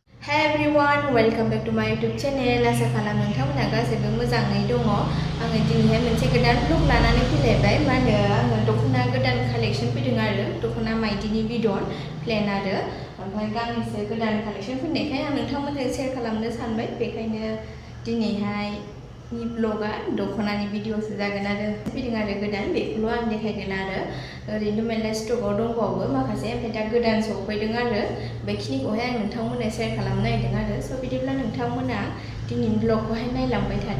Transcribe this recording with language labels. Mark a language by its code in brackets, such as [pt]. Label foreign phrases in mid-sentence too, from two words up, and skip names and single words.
[en] Hi everyone, welcome back to my YouTube channel. [brx] आसा खालाम नोंथांमोना गासैबो मोजाङै दङ। आङो दिनैहाय मोनसे गोदान vlog लानानै फैलायबाय। मा होनो आङो दख'ना गोदान कालेक्शन फैदों आरो दख'ना माइदिनि बिदन प्लेन आरो ओमफ्राय गांनैसो गोदान कालेक्शन फैनायखाय आं नोंथांमोनजों शेयार खालामनो सानबाय। बेखायनो दिनैहाय नि ब्लगा दख'नानि भिडिअसो जागोन आरो फैदों आरो गोदान बेखौल' आं देखायगोन आरो ओरैनो मेरला स्टकआव दंबावो माखासे ओमफ्राय दा गोदान सफैदों आरो बेखिनिखौहाय आं नोंथांमोननो शेयार खालामनो नागिरदों आरो स' बिदिब्ला नोंथांमोना दिनैनि ब्लगखौहाय नायलांबाय थादो।